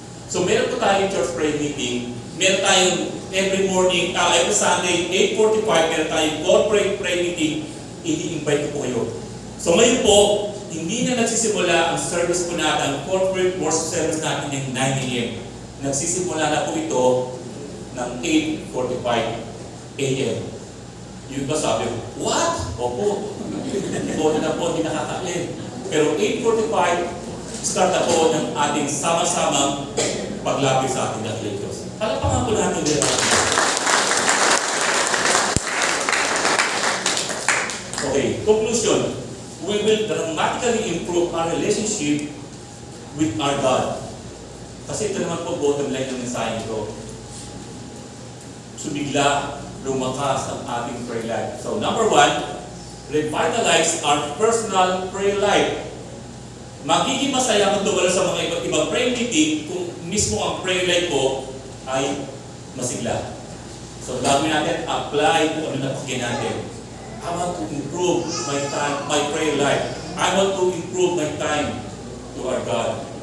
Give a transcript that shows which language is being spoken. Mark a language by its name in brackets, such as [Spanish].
[Filipino] So, meron po tayong church prayer meeting. Meron tayong [English] every morning, every Sunday, [Filipino] 8:45, meron tayong corporate prayer meeting. I-invite ko po kayo. So, ngayon po, hindi na nagsisimula ang service po natin, ang corporate worship service natin ng 9 a.m. Nagsisimula na po ito ng 8:45 a.m. Yung ba sabi ko, what? Opo. Ito na po, hindi nakakain. Pero 8:45, start na po ng ating sama-samang paglapit sa ating dakilang Diyos. Palapakan po natin dito. [English] Okay, conclusion. We will dramatically improve our relationship with our God. [Filipino] Kasi ito naman po bottom line ng mensahe ito. So bigla lumakas ang ating prayer life. [English] So number 1, revitalize our personal prayer life. [Filipino] Magiging masaya kung dumalo sa mga iba't ibang prayer meeting kung mismo ang prayer life ko ay masigla. So gagawin natin, apply kung ano na pakinggan natin. [English] I want to improve my time, my prayer life. I want to improve my time to our God.